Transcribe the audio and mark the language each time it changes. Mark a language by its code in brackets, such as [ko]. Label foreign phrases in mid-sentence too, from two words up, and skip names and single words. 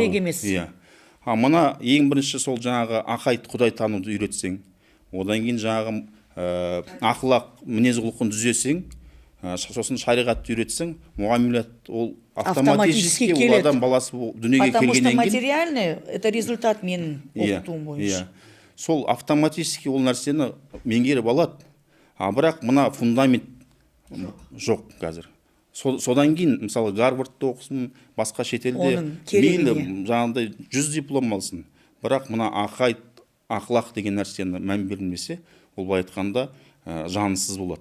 [kk] Керек емес. Мына ең бірінші сол жаңағы ақайт Құдай тануды үйретсең, одан кейін жаңағы ақылақ мінез құлқын түзесең, сосын шариғатты үйретсең, муамилат ол автоматически ол адам баласы дүниеге келгеннен кейін. [ru] Потому что материальный это результат [kk] менің оқытуым бойынша. Сол автоматически ол нәрсені меңгеріп алады. Бірақ мына фундамент жоқ қазір. Содан кейін, мысалы, Гарвардта оқысын, басқа шетелде мейлі жаңағыдай 100 диплом алсын. Бірақ мына ақайт, ақылақ деген нәрсені мән берілмесе, ол былай айтқанда жансыз болады.